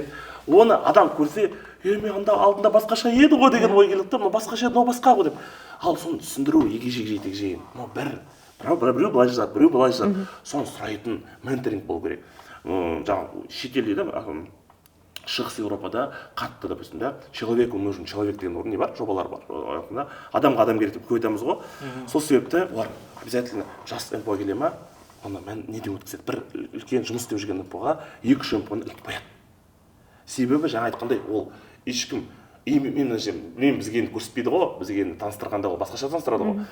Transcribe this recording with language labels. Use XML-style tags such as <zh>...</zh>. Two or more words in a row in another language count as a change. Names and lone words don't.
<kk>Оны адам көрсе, мен алдында басқаша еді ғой деген ой келеді, мынау басқаша еді, мынау басқа ғой деп. Ал соны түсіндіру, егежей, біреу былай жазады, біреу былай жазады. Соны сұрайтын менторинг болу керек. Жаңағы шетелде, Шығыс Еуропада қатты,</kk> <ru>допустим, человеку нужен человек</ru> <kk>деген орын не бар, жобалар бар. Адамға адам керек деп көп айтамыз ғой. Сол себепті олар обязательно жас МПО келе ма, оны мен неден өткізеді, бір үлкен жұмыс істеп жүрген МПОға 2-3 МПОны іліп қояды. Себебі жаңа айтқандай ол ешкім, мен бізге көрсетпейді ғой, бізге таныстырғанда ол басқаша таныстырады ғой.</kk>